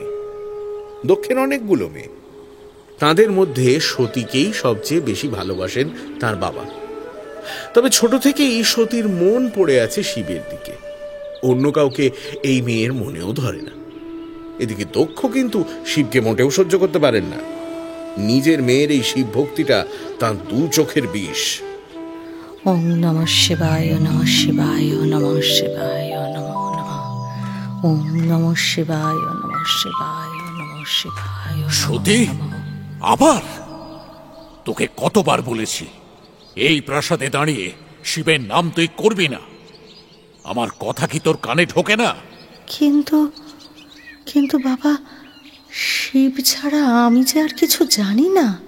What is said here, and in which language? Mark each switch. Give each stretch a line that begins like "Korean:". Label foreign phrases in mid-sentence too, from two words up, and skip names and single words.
Bangla: দক্ষের অনেকগুলো মেয়ে, তাদের মধ্যে সতীকেই সবচেয়ে বেশি ভালোবাসেন তার বাবা। তবে ছোট থেকেই সতীর মন পড়ে আছে শিবের দিকে। অন্য কাউকে এই মেয়ের মনেও ধরে না। এদিকে দক্ষ কিন্তু শিবকে মোটেও সহ্য করতে পারেন না। নিজের মেয়ের এই শিব ভক্তিটা তার দু চোখের বিষ।
Sanskrit: ওম নমঃ শিবায়, নমঃ শিবায়, নমঃ শিবায়, নমঃ নমঃ। ওম নমঃ শিবায়, নমঃ শিবায়, নমঃ শিবায়।
Bangla: সতী, আবার তোকে কতবার বলেছি এই প্রাসাদে দাঁড়িয়ে শিবের নাম তুই করবি না। আমার কথা কি তোর কানে ঢোকে না? কিন্তু বাবা, শিব ছাড়া আমি যে আর কিছু জানি না।